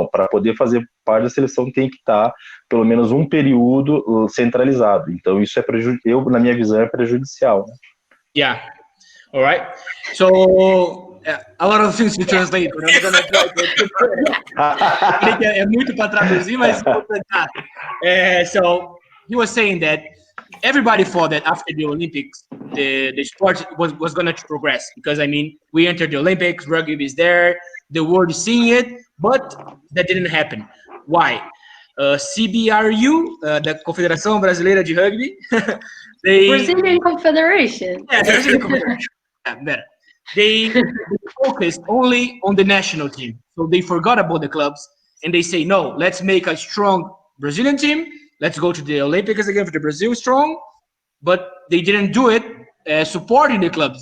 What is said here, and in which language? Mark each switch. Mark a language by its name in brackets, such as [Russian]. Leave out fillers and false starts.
[Portuguese] Não, para poder fazer parte da seleção tem que estar pelo menos um período centralizado. Então isso na minha visão, é prejudicial, né? [English] Yeah. All right. So a lot of things to translate, but I'm gonna try to [Portuguese] é muito para traduzir, mas vou tentar. [English] So he was saying that everybody thought that after the Olympics, the sport was going to progress, because I mean, we entered the Olympics, rugby is there, the world is seeing it, but that didn't happen. Why? [Portuguese] CBRU, da Confederação Brasileira de Rugby, [English] Brazilian Confederation. Yeah, the Brazilian Confederation. Yeah, better. They focused only on the national team, so they forgot about the clubs, and they say, no, let's make a strong Brazilian team. Let's go to the Olympics again for the Brazil strong, but they didn't do it supporting the clubs.